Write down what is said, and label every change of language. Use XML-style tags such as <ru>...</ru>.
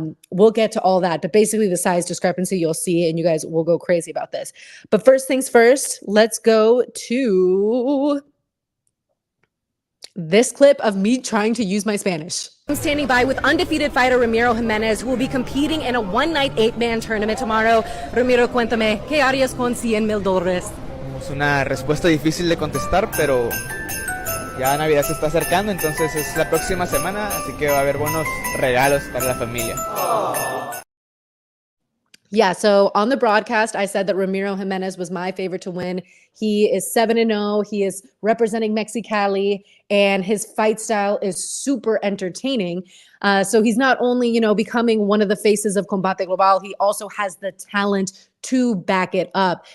<en>We'll get to all that, but basically the size discrepancy you'll see, and you guys will go crazy about this. But first things first, let's go to this clip of me trying to use my Spanish. I'm standing by with undefeated fighter Ramiro Jimenez, who will be competing in a one-night 8-man tournament tomorrow.</en> <es>Ramiro, cuéntame, ¿qué harías con $100,000? Es una respuesta difícil de contestar, pero ya Navidad se está acercando, entonces es la próxima semana, así que va a haber buenos regalos para la familia.</es> <en>Yeah, so on the broadcast, I said that Ramiro Jimenez was my favorite to win. He is 7-0. He is representing Mexicali, and his fight style is super entertaining. So he's not only, becoming one of the faces of Combate Global, he also has the talent to back it up.</en>